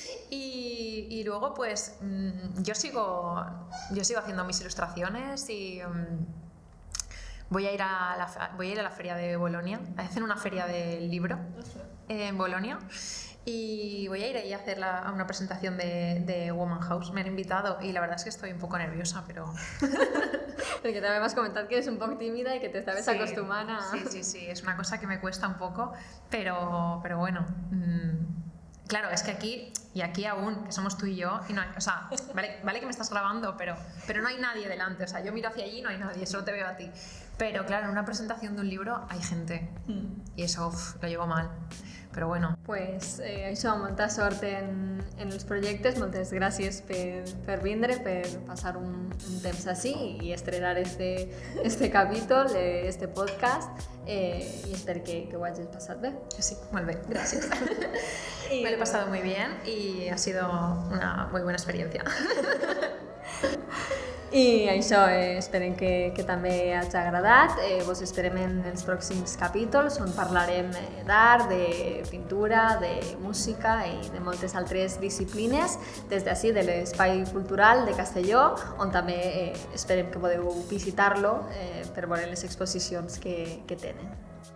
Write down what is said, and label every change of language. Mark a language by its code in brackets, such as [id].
[es] Y luego pues yo sigo haciendo mis ilustraciones y voy a ir a la feria de Bolonia. Hacen una feria del libro en Bolonia, y voy a ir ahí a hacer una presentación de Woman House. Me han invitado y la verdad es que estoy un poco nerviosa, pero... [ca] Perquè també m'has comentat que eres un poc tímida i que t'estaves acostumant a... [es] Sí, es una cosa que me cuesta un poco, pero bueno... Claro, es que aquí aún, que somos tú y yo, y no hay, o sea, vale que me estás grabando, pero no hay nadie delante, o sea, yo miro hacia allí y no hay nadie, solo te veo a ti. Pero claro, en una presentación de un libro hay gente, y eso lo llevo mal, [ca] però bueno. Pues això, molta sort en els projectes, moltes gràcies per vindre, per passar un temps així i estrenar este capítol, este podcast, i espero que ho hagis passat bé. Sí, molt bé, [es] gracias. Me lo he pasado muy bien y ha sido una muy buena experiencia. [ca] I això, esperem que també hagi agradat. Vos esperem en els pròxims capítols on parlarem d'art, de pintura, de música i de moltes altres disciplines des d'ací, de l'Espai Cultural de Castelló, on també esperem que podeu visitar-lo per veure les exposicions que tenen.